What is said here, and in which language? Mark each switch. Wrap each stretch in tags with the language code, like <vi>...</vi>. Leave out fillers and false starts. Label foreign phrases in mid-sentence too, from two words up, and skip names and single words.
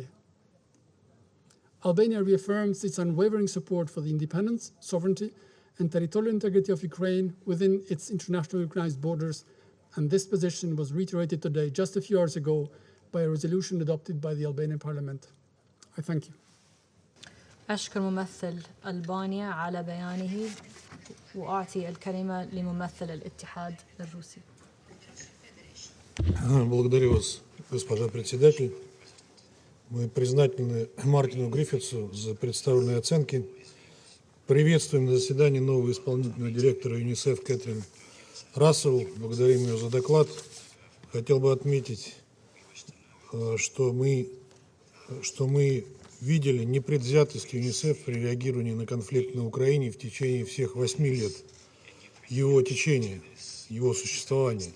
<en>Albania reaffirms its unwavering support for the independence, sovereignty, and territorial integrity of Ukraine within its internationally recognized borders, and this position was reiterated today, just a few hours ago, by a resolution adopted by the Albanian Parliament. I thank you.</en> <ar>أشكر ممثل ألبانيا على بيانه وأعطي الكلمة لممثل الاتحاد الروسي.</ar> <ru>Благодарю вас, госпожа председатель. Мы признательны Мартину Гриффитсу за представленные оценки. Приветствуем на заседании нового исполнительного директора ЮНИСЕФ Кэтрин Рассел. Благодарим ее за доклад. Хотел бы отметить, что мы видели непредвзятость ЮНИСЕФ при реагировании на конфликт на Украине в течение всех 8 лет его течения, его существования.</ru>